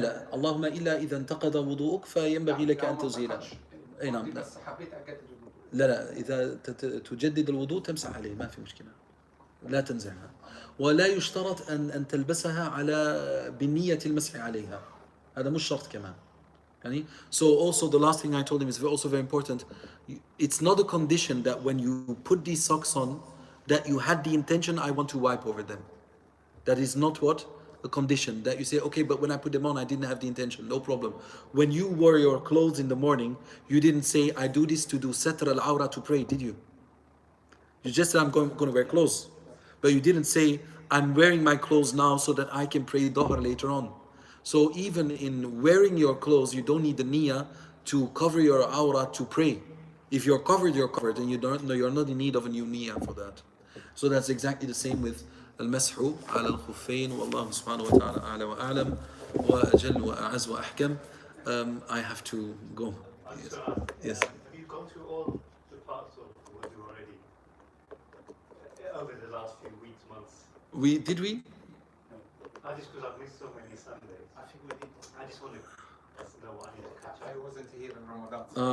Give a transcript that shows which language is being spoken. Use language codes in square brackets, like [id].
[ar] لا اللهم إلا إذا انتقض وضوءك فينبغي لك أن تزيله. أي نعم. بس حبيت أجدد الوضوء. لا إذا تجدد الوضوء تمسح عليه ما في مشكلة. لا تنزعها. ولا يشترط أن تلبسها بنية المسح عليها. هذا مش شرط كمان. [en] يعني so also the last thing I told him is also very important. It's not a condition that when you put these socks on that you had the intention I want to wipe over them. That is not what? A condition that you say, okay, but when I put them on, I didn't have the intention. No problem. When you wore your clothes in the morning, you didn't say, I do this to do satr al-awra to pray, did you? You just said, I'm going to wear clothes. But you didn't say, I'm wearing my clothes now so that I can pray dhuhr later on. So even in wearing your clothes, you don't need the niyyah to cover your awra to pray. If you're covered, you're covered, and you're not in need of a new niyyah for that. So that's exactly the same with [ar] المسح على الخفين والله سبحانه وتعالى أعلى وأعلم وأجل وأعز وأحكم. [en] I have to go. Yes. Have you gone through all the parts of wudu already over the last few weeks, months? Did we? I just because I've missed so many Sundays. I think we did. I just want to that what I need to catch I up. wasn't here in Ramadan. So